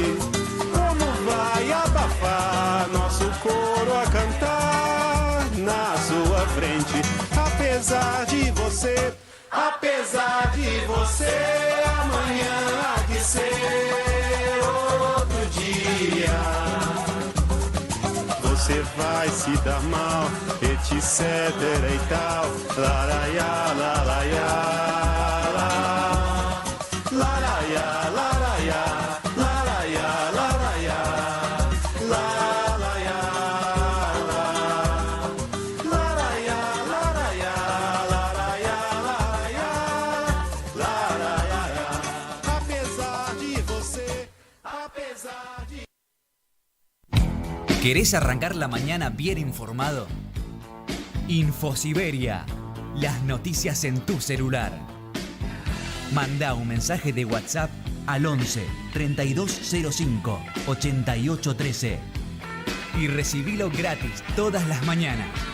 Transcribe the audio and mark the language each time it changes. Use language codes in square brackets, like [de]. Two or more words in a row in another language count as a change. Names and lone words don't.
[pt] Como vai abafar nosso coro a cantar na sua frente? Apesar de você amanhã há de ser outro dia. Você vai se dar mal, etc e tal. Laraiá, laraiá, laraiá, laraiá, laraiá, laraiá, laraiá, laraiá, laraiá, laraiá, laraiá. Apesar de você, apesar de... [es] ¿Querés arrancar la mañana bien informado? Infosiberia, las noticias en tu celular. Manda un mensaje de WhatsApp al 11 3205 8813 y recibilo gratis todas las mañanas.